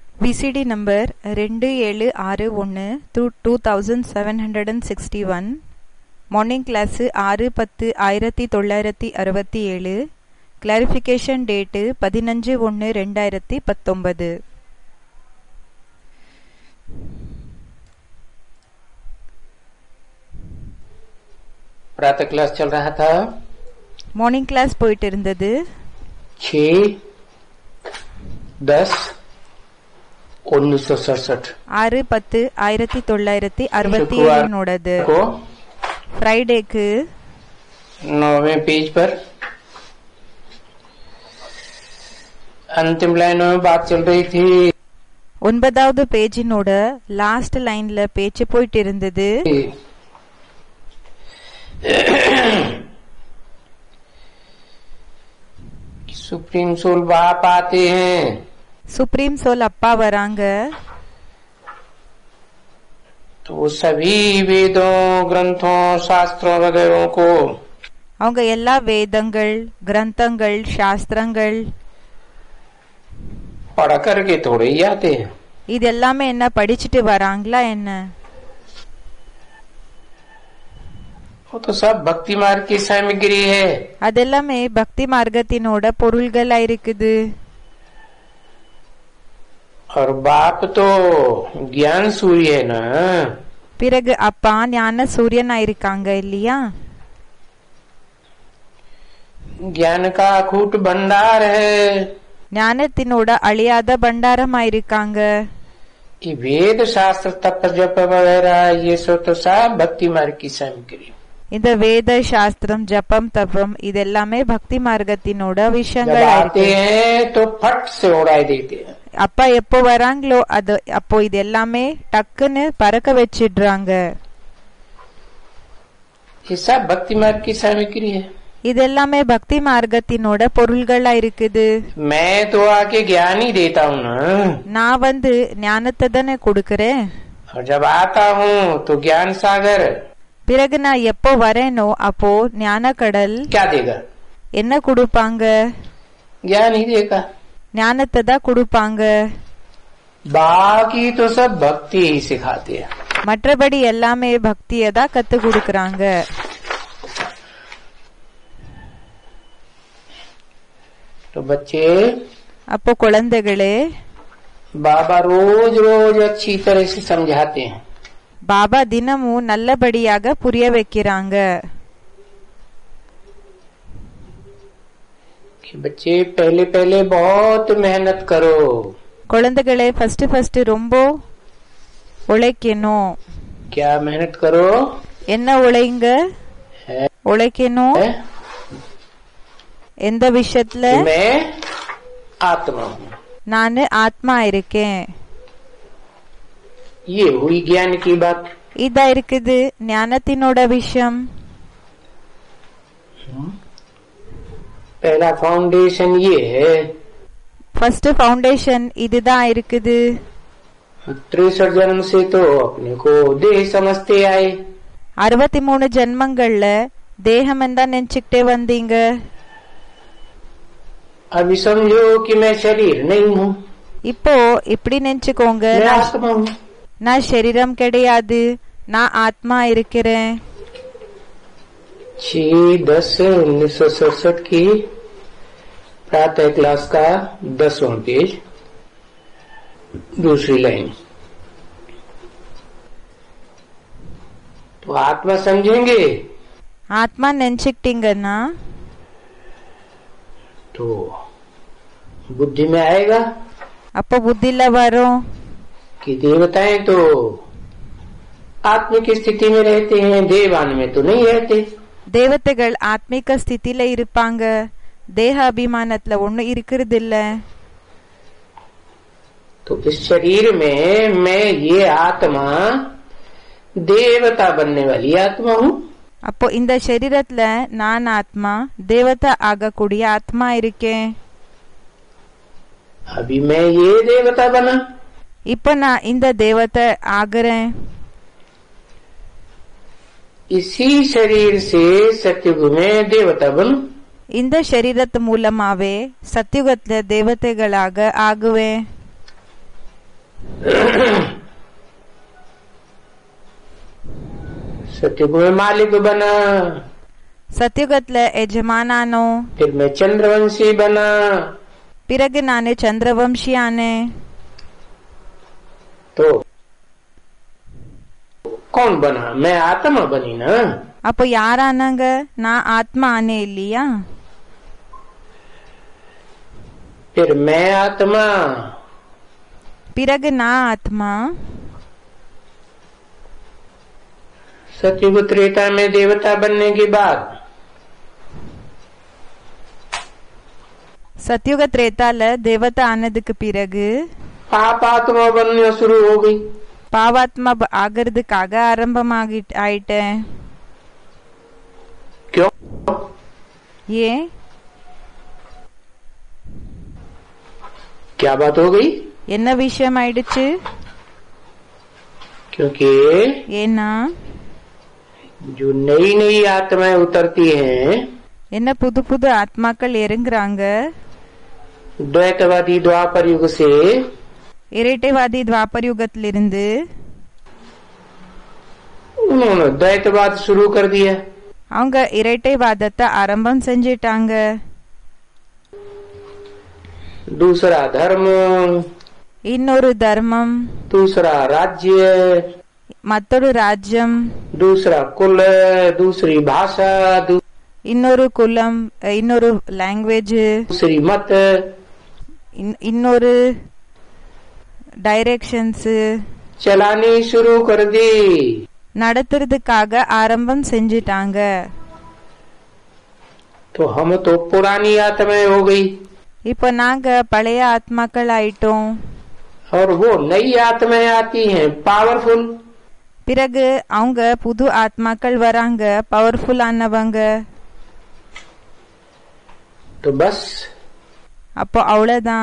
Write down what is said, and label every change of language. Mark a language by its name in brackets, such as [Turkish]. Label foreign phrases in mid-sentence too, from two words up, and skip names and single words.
[English] VCD number [Tamil] 2761/2761. [English] morning class [Tamil] 6/10/1967. [English] clarification date [Tamil] 15/1/2019. [Hindi] प्रातः क्लास चल रहा था. [English] morning class [Tamil] போயிட்டு இருந்தது. 6/10/1967. 6/10/1967 ஃப்ரைடேக்கு [Hindi] 9वें पेज पर अंतिम लाइनों में बात चल रही थी. [Tamil] 9வது [English] page last line [Tamil] பேச்சு போயிட்டு இருந்தது. [English] supreme soul [Hindi] बाप आते हैं. [English] supreme soul [Tamil] அப்பா வராங்க. [Hindi] तो सभी वेदों ग्रंथों शास्त्रों वगैरह को [Tamil] அவங்க எல்லா வேதங்கள் கிரந்தங்கள் சாஸ்திரங்கள் [Hindi] पढ़ करके थोड़े ही आते हैं. [Tamil] இது எல்லாமே என்ன படிச்சுட்டு வராங்களா என்ன? [Hindi] वो तो सब भक्ति मार्ग की सामग्री है. [Tamil] அதெல்லாமே பக்தி மார்க்கத்தினோட பொருள்களா இருக்குது. [Hindi] और बाप तो ज्ञान सूर्य है ना. [Tamil] பிறகு அப்பா ஞான சூரியனா இருக்காங்க இல்லையா? [Hindi] ज्ञान का अखूट भंडार है. [Tamil] ஞானத்தினோட அழியாத பண்டாரமா இருக்காங்க. [Hindi] ये वेद शास्त्र तप जप वगैरह ये सब तो सब भक्ति मार्ग की सामग्री. [Tamil] இந்த வேத சாஸ்திரம் ஜபம் தபம் இதெல்லாமே பக்தி மார்க்கத்தினோட [Hindi] जब [Tamil] விஷயங்கள் [Hindi] आते हैं तो फट से उड़ाई देते हैं. [Tamil] அப்பா எப்போ வராங்களோ அது அப்போ இது எல்லாமே டக்குன்னு பறக்க வச்சிடுறாங்க. [Hindi] ये सब भक्ति मार्ग की सामग्री है. [Tamil] இது எல்லாமே பக்தி மார்க்கத்தினோட பொருள்களா இருக்குது. [Hindi] मैं तो आके ज्ञान ही देता हूँ ना. [Tamil] நான் வந்து ஞானத்தை தானே கொடுக்கறேன். [Hindi] और जब आता हूँ तो ज्ञान सागर [Tamil] பிறகு நான் எப்போ வரேனோ அப்போ ஞான கடல் [Hindi] क्या देगा? [Tamil] என்ன கொடுப்பாங்க? [Hindi] ज्ञान ही देगा. [Tamil] ஞானத்தை தான் கொடுப்பாங்க. [Hindi] बाकी तो सब भक्ति ही सिखाते हैं. [Tamil] மற்றபடி எல்லாமே பக்தியை தான் கத்து கொடுக்கறாங்க. [Hindi] तो बच्चे [Tamil] அப்போ குழந்தைகளே [Hindi] बाबा रोज रोज अच्छी तरह से समझाते हैं. [Tamil] பாபா தினமும் நல்லபடியாக புரிய வைக்கிறாங்க. [Hindi] कि बच्चे पहले पहले बहुत मेहनत करो. [Tamil] குழந்தைகளே ஃபர்ஸ்ட் ரொம்ப உழைக்கணும். [Hindi] क्या मेहनत करो? [Tamil] என்ன உழைங்க? உழைக்கணும். எந்த விஷயத்துல? [Hindi] मैं आत्मा हूँ. [Tamil] நானு ஆத்மா இருக்கேன். [Hindi] ये हुई ज्ञान की बात. [Tamil] இதா இருக்குது ஞானத்தினோட விஷயம். [Hindi] पहला फाउंडेशन ये है. [English] first foundation [Tamil] இதுதான் இருக்குது. [Hindi] 63 जन्म से तो अपने को देह समझते आए. [Tamil] 63 ஜென்மங்கள்ல தேகம் தான் நினைச்சுக்கிட்டே வந்தீங்க. [Hindi] अभी समझो कि मैं शरीर नहीं हूँ. [Tamil] இப்போ இப்படி நினைச்சுக்கோங்க, [Hindi] मैं आत्मा हूँ. [Tamil] நான் சரீரம் கிடையாது, நான் ஆத்மா இருக்கிறேன். [Hindi] 6/10/1967 की प्रातः क्लास का 10वां पेज दूसरी लाइन. तो आत्मा समझेंगे [Tamil] ஆத்மா நினைச்சுக்கிட்டீங்கன்னா [Hindi] तो बुद्धि में आएगा [Tamil] அப்போ புத்தில வரும். [Hindi] कि देवताएं तो आत्मिक स्थिति में रहते हैं, देवान में तो नहीं रहते. [Tamil] தேவதைகள் ஆத்மீக ஸ்திதியில இருப்பாங்க, தேக அபிமானத்துல ஒண்ணு இருக்கிறது இல்ல. [Hindi] तो इस शरीर में मैं ये आत्मा देवता बनने वाली आत्मा हूँ. [Tamil] அப்போ இந்த சரீரத்துல நான் ஆத்மா தேவதா ஆகக்கூடிய ஆத்மா இருக்கேன். [Hindi] अभी मैं ये देवता बना. [Tamil] இப்போ நான் இந்த தேவதை ஆகுறேன். [Hindi] इसी शरीर से सत्युग में देवता बनूं. [Tamil] இந்த சரீரத்து மூலமாவே சத்தியுகத்துல தேவதைகளாக ஆகுவேன். [Hindi] सतयुग में मालिक बना, [Tamil] சத்யுகத்துல எஜமானானோ. [Hindi] फिर मैं चंद्रवंशी बना, [Tamil] பிறகு நானு சந்திரவம்சியானே. [Hindi] तो कौन बना? मैं आत्मा बनी ना. [Tamil] அப்போ யாரானாங்க? நான் ஆத்மா ஆனே இல்லையா? [Hindi] फिर मैं आत्मा, [Tamil] பிறகு நான் ஆத்மா. [Hindi] सतयुग त्रेता में देवता बनने के बाद [Tamil] சத்யுக திரேதால தேவதா ஆனதுக்கு பிறகு [Hindi] पाप आत्मा बनना शुरू हो गई. [Tamil] பாவாத்மா ஆகிறதுக்காக ஆயிட்டேன். [Hindi] क्यों? [Tamil] ஏன்? [Hindi] क्या बात हो गई? [Tamil] என்ன விஷயம் ஆயிடுச்சு? [Hindi] क्योंकि [Tamil] ஏன்னா [Hindi] जो नई नई आत्माएं उतरती हैं, [Tamil] என்ன புது புது ஆத்மாக்கள் இறங்குறாங்க. [Hindi] द्वैतवादी द्वापर युग से [Tamil] இரட்டைவாதி துவாபர் யுகத்திலிருந்து [Hindi] उन्होंने द्वैतवाद शुरू कर दिया. [Tamil] அவங்க இரட்டைவாதத்தை ஆரம்பம் செஞ்சிட்டாங்க. [Hindi] दूसरा धर्म, [Tamil] இன்னொரு தர்மம், [Hindi] दूसरा राज्य, [Tamil] மற்றொரு ராஜ்யம், [Hindi] दूसरा कुल, दूसरी भाषा, [Tamil] இன்னொரு குலம், இன்னொரு லாங்குவேஜ், [Hindi] दूसरी मत, [Tamil] இன்னொரு டைரக்ஷன்ஸ் [Hindi] चलानी शुरू कर दी. [Tamil] நடத்துறதுக்காக ஆரம்பம் செஞ்சிட்டாங்க. [Hindi] तो हम तो पुरानी आत्माएं हो गई [Tamil] இப்ப நாங்க பழைய ஆத்மாக்கள் ஆயிட்டோம். [Hindi] और वो नई आत्माएं आती हैं पावरफुल. [Tamil] பிறகு அவங்க புது ஆத்மாக்கள் வராங்க, பவர்ஃபுல் ஆனவங்க. [Hindi] तो बस [Tamil] அப்போ அவ்வளவுதான்,